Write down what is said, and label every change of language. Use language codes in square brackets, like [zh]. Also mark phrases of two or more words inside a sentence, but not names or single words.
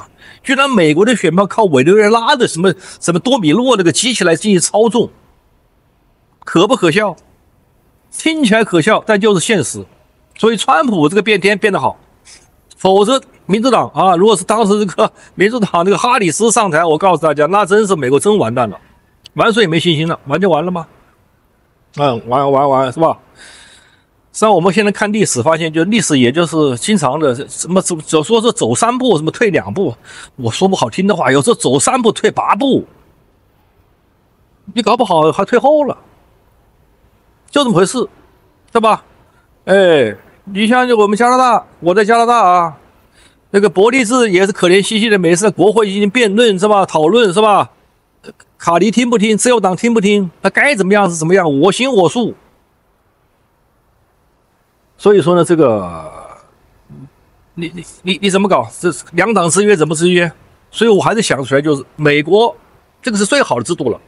[zh] 居然美國的選票靠委內瑞拉的什麼多米諾那個機器來進行操縱，可不可笑？聽起來可笑，但就是現實。所以川普這個變天變得好，否則民主黨如果是當時這個民主黨那個哈里斯上台，我告訴大家，那真是美國真完蛋了，完全沒信心了，完就完了嗎？完是吧？实際上我們現在看歷史，發現就歷史也就是經常的什麼就說是走3步，什麼退2步。我說不好聽的話，有時候走3步退8步，你搞不好還退後了，就這麼回事，對吧？哎，你像我們加拿大，我在加拿大那個伯利茲也是可憐兮兮的，每次在國會進行辯論是吧？討論是吧？卡尼聽不聽？自由黨聽不聽？他該怎麼樣是怎麼樣，我行我素。所以說呢，這個你怎麼搞？這兩黨制約怎麼制約？所以我還是想出來，就是美國這個是最好的制度了。